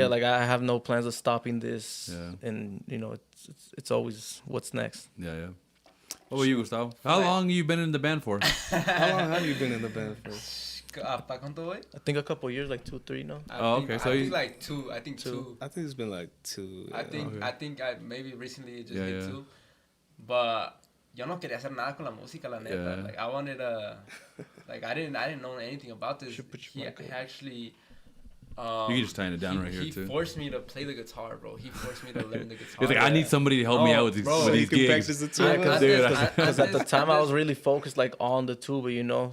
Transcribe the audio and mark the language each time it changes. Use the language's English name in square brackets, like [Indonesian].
[English] Like I have no plans of stopping this, and you know, it's always what's next. Yeah. What about you, Gustavo? How long have you been in the band for? How long have you been in the band for? [Spanish] ¿Pa cuánto voy? [English] I think a couple years, like 2-3 now. I think like two. I think two. I think it's been like 2. I think maybe recently it just hit 2. But [Spanish] yo no quería hacer nada con la música, la neta. [English] Like, I wanted like, I didn't know anything about this. He actually, you can just tie it down right here, too. He forced me to play the guitar, bro. He forced me to learn the guitar. He's like, I need somebody to help me out with these, gigs. Because at the time I was really focused like on the tuba, you know.